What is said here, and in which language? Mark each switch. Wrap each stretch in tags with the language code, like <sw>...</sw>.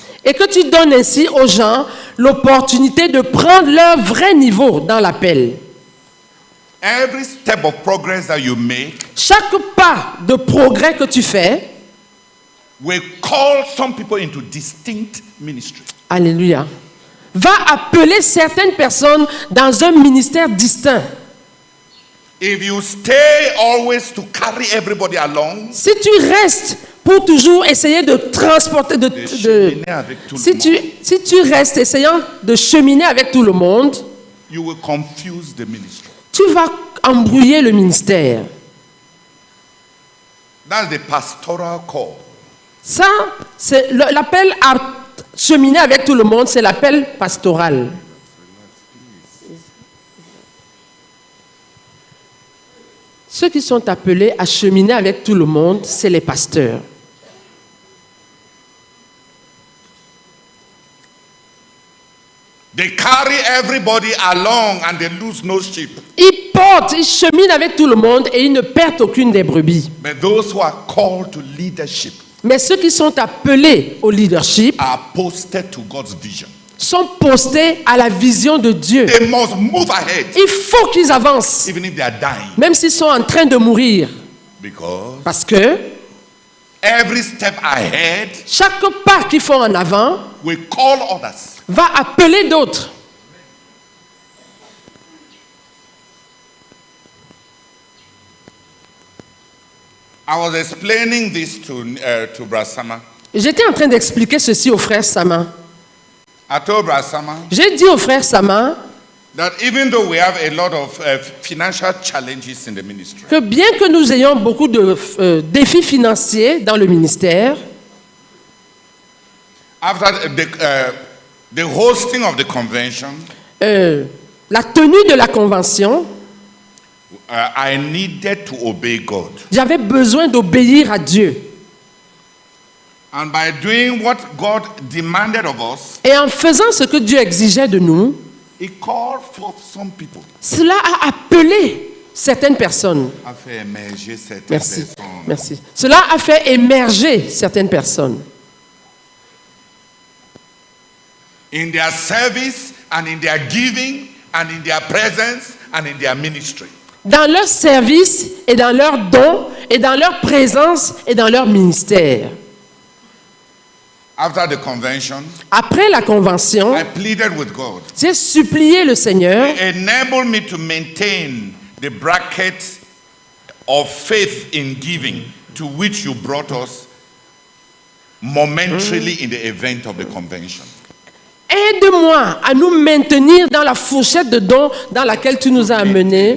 <fr>et que tu donnes ainsi aux gens l'opportunité de prendre leur vrai niveau dans l'appel.</fr> <en>Every step of progress that you make</en> <fr>Chaque pas de progrès que tu fais,</fr> <en>will call some people into distinct ministry.</en> <fr>alléluia, va appeler certaines personnes dans un ministère distinct.</fr> <en>If you stay always to carry everybody along,</en> <fr>Si tu restes pour toujours essayer de transporter, cheminer avec tout le si tu restes essayant de cheminer avec tout le monde,</fr> <en>you will confuse the ministry.</en> <fr>tu vas embrouiller le ministère.</fr> <en>That's the pastoral call.</en> <fr>Ça, c'est l'appel à cheminer avec tout le monde, c'est l'appel pastoral. Ceux qui sont appelés à cheminer avec tout le monde, c'est les pasteurs.</fr> <en>They carry everybody along and they lose no sheep.</en> <fr>Ils portent, ils cheminent avec tout le monde et ils ne perdent aucune des brebis.</fr> <en>But those who are called to leadership</en> <fr>Mais ceux qui sont appelés au leadership</fr> <en>are posted to God's vision.</en> <fr>sont postés à la vision de Dieu.</fr> <en>They must move ahead,</en> <fr>Il faut qu'ils avancent,</fr> <en>even if they are dying.</en> <fr>même s'ils sont en train de mourir.</fr> <en>Because</en> <fr>Parce que</fr> <en>every step ahead</en> <fr>chaque pas qu'ils font en avant</fr> <en>will call others.</en> <fr>va appeler d'autres.</fr> <en>I was explaining this to Brasama.</en> <fr>J'étais en train d'expliquer ceci au frère Sama.</fr> <en>I told Brasama</en> <fr>J'ai dit au frère Sama</fr> <en>that even though we have a lot of financial challenges in the ministry,</en> <fr>que bien que nous ayons beaucoup de défis financiers dans le ministère,</fr> <en>after the hosting of the convention,</en> <fr>la tenue de la convention,</fr> <en>I needed to obey God.</en> <fr>j'avais besoin d'obéir à Dieu.</fr> <en>And by doing what God demanded of us,</en> <fr>Et en faisant ce que Dieu exigeait de nous,</fr> <en>He called forth some people.</en> <fr>cela a appelé certaines personnes. A fait émerger certaines Merci. personnes. Merci. Cela a fait émerger certaines personnes.</fr> <en>In their service and in their giving and in their presence and in their ministry.</en> <fr>Dans leur service et dans leurs dons et dans leur présence et dans leur ministère.</fr> <en>After the convention,</en> <fr>Après la convention,</fr> <en>I pleaded with God.</en> <fr>j'ai supplié le Seigneur</fr> <en>Enable me to maintain the bracket of faith in giving to which you brought us momentarily in the event of the convention.</en> <fr>aide-moi à nous maintenir dans la fourchette de dons dans laquelle tu nous as amenés.</fr>